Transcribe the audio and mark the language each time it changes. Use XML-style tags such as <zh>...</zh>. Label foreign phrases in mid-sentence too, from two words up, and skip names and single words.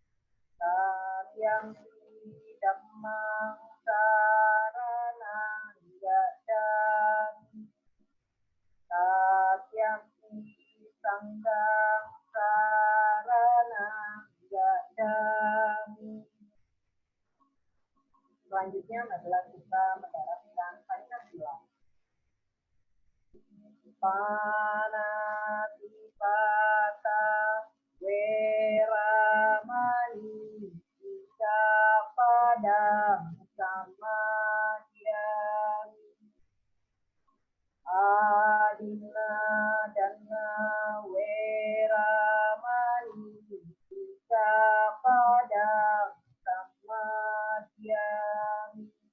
<pi>Yampi Dhammang saranang gacchami. Yampi Sanghang saranang gacchami.</pi> <id>Selanjutnya, marilah kita mendaraskan Pancasila.</id> <pi>Panatipata, Weramani, samadhyami. Adina dana weramani sikkhapadang samadhyami.</pi>